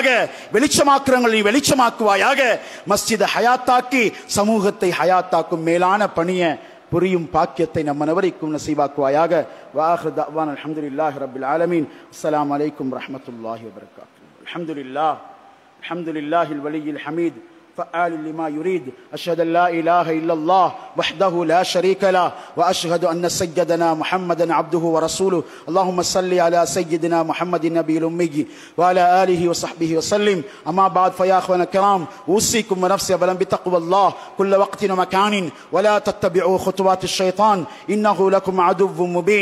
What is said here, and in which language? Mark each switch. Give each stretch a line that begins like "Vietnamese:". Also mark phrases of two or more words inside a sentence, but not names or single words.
Tamil: வெளிச்சமாக்குறவங்க நீ வெளிச்சமாக்குவாயாக. மஸ்ஜித் ஹயாத்தாக்கி சமூகத்தை ஹயாத்தாக்கும் மேலான பணியை புரியும் பாக்கியத்தை நம் அனைவருக்கும் நசீபாக்குவாயாக.
Arabic: وآخر دعوانا الحمد لله رب العالمين السلام عليكم ورحمة الله وبركاته. الحمد لله الولي الحميد فعال لما يريد. أشهد أن لا إله إلا الله وحده لا شريك له وأشهد أن سيدنا محمدا عبده ورسوله. اللهم صل على سيدنا محمد النبي الأمي وعلى آله وصحبه وسلم. أما بعد فيا أخوانا الكرام أوصيكم ونفسي أولا بتقوى الله كل وقت ومكان ولا تتبعوا خطوات الشيطان إنه لكم عدو مبين.